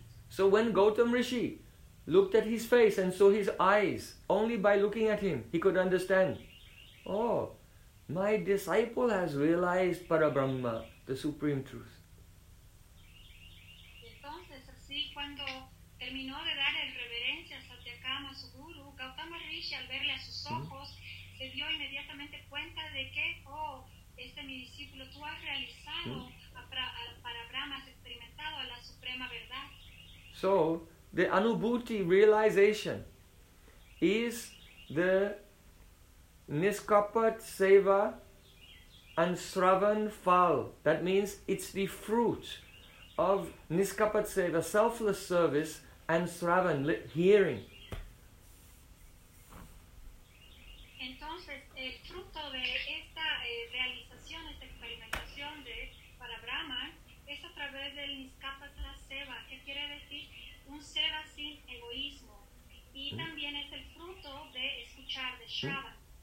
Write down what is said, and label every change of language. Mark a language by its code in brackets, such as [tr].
[en] So when Gautam Rishi looked at his face and saw his eyes, only by looking at him he could understand, oh, my disciple has realized Parabrahma, the supreme truth. [es] Entonces, así cuando terminó de dar el reverencia a Satyakama, su guru, Gautama Rishi, al verle a sus ojos, se dio inmediatamente cuenta de que, oh, este mi discípulo, tú has realizado para Brahma, has experimentado la suprema verdad. [en] So, the Anubhuti realization is the Niskapat Seva and Sravan Phal. That means it's the fruit of Niskapat Seva, selfless service, and Sravan, hearing. [es] Entonces, el fruto de esta realización, esta experimentación de para Brahma, es a través del Niskapat Seva, que quiere decir un Seva sin egoísmo. Y también es el fruto de escuchar de Shravan.